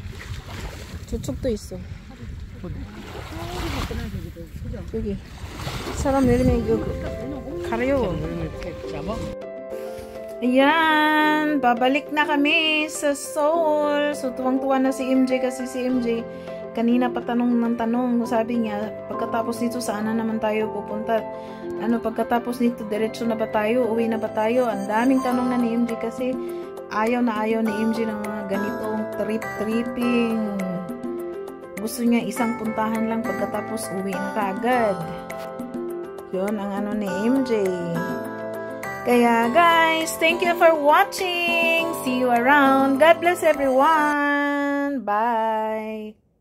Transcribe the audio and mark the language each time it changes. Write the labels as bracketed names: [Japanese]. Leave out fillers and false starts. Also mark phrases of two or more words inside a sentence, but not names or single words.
[Korean] 저쪽도 있어. 여기 사람 내리면 이거 가려요. 이렇게 잡아? [Filipino] Ayan, babalik na kami sa Seoul. So, tuwang-tuwa na si MJ kasi si MJ kanina pa tanong ng tanong. Sabi niya, pagkatapos nito, saan na naman tayo pupunta? Pagkatapos nito, diretso na ba tayo? Uwi na ba tayo? Ang daming tanong na ni MJ kasi ayaw na ayaw ni MJ ng mga ganitong trip-tripping. Gusto niya isang puntahan lang pagkatapos uwi na kaagad. Yun ang ni MJ. Kaya guys, [English] thank you for watching. See you around. God bless everyone. Bye.